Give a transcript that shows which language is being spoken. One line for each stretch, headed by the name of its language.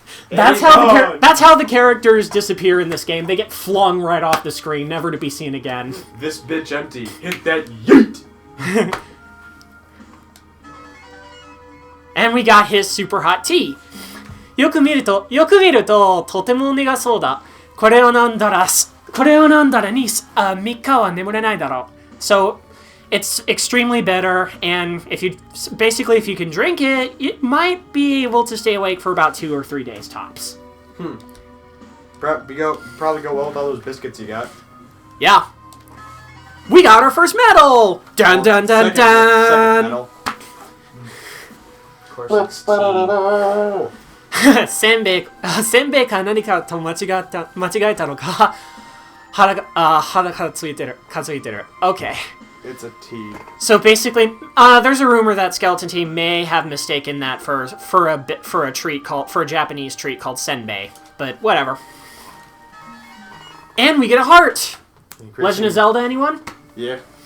English: That's how the characters disappear in this game. They get flung right off the screen, never to be seen again. This bitch empty. Hit that yeet! And we got his super hot tea.
Japanese: よく見るととても苦そうだ。これを飲んだらに3日は眠れないだろう。
English: So, it's extremely bitter, and if you can drink it, you might be able to stay awake for about 2 or 3 days tops. Probably go well with all those biscuits you got. Yeah. We got our first medal! Dun dun dun dun! Second medal. Of course, it's tea.
Japanese: せんべいか何かと間違えたのか腹がついてる。
English: Okay. It's a tea. So basically, there's a rumor that Skeleton Team may have mistaken that for a Japanese treat called senbei, but whatever. And we get a heart. Legend of Zelda, anyone? Yeah.